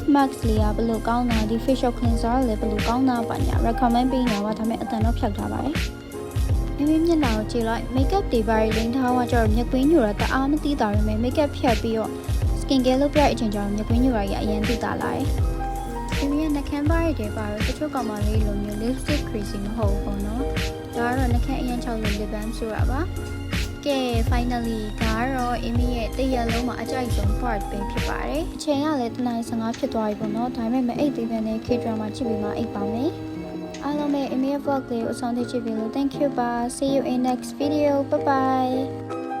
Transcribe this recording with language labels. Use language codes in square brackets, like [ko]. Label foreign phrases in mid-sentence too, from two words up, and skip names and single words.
[my] Max လေးကဘယ်လိုကောင်းတာဒီ [en] facial cleanser [my] လည်းဘယ်လိုကောင်းတာပါညာ recommend ပေးနေတာပါဒါပေမဲ့အတန်တော့ဖြတ်ထားပါတယ်Amy မျက်နှာကိုကြည့်လိုက် makeup တွေပါလိမ့်ထားတော့ကျ တော့မျက်ကွင်းညိုတာတအားမသိတာပဲ makeup ဖြတ်ပြီးတော့ [en] skin care [my] လုပ်ပြတဲ့အချိန်ကျတော့မျက်ကွင်းညိုတာကြီးအရင်သိတာလာတယ်Amy ရဲ့နှာခ မ်းပါးတွေပါတော့တချို့ကောင်မလေးလိုမျိုး [en] lipstick crazy [my] မဟုတ်ဘူးပေါ့နော်။ဒါကတော့နှာခမ်းအရင်ချောက်လို့ [en] lip balm [my] ဆိုတာပါ။ကဲ finally ဒါကတော့ Amy ရဲ့တရက်လုံးမှာအကြိုက်ဆုံး part ပဲဖြစ်ပါတယ်။အချိန်ကလည်းတနား15ဖြစ်သွားပြီပေါ့နော်။ဒါပေမဲ့မအိတ်သေးတဲ့နဲ့ K-drama ကြည့်ပြီးမှအိတ်ပါမယ်။အားလုံးပဲ Amy ရဲ့ vlog လေးကိုအဆုံးထိကြည့်ပြီးလို့ [en] thank you [my] ပါ [en] see you in next video bye bye